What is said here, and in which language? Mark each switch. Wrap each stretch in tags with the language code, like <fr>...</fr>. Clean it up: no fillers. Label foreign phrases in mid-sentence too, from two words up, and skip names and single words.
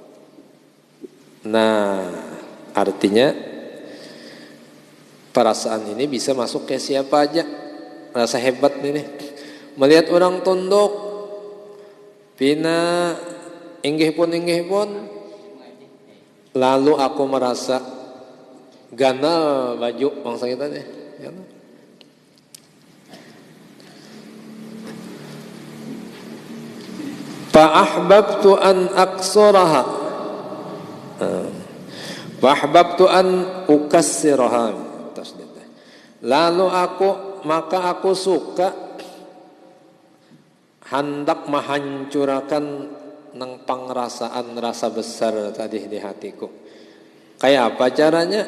<id>Nah, artinya perasaan ini bisa masuk ke siapa aja, rasa hebat ini melihat orang tunduk pina inggih pun lalu aku merasa ganal baju bangsa kita nih ya.</id> <ar>فأحببت أن أكسرها فأحببت أن أكسّرها,</ar> <id>lalu aku suka hendak menghancurkan nang pangrasaan rasa besar tadi di hatiku. Kayak apa caranya?</id>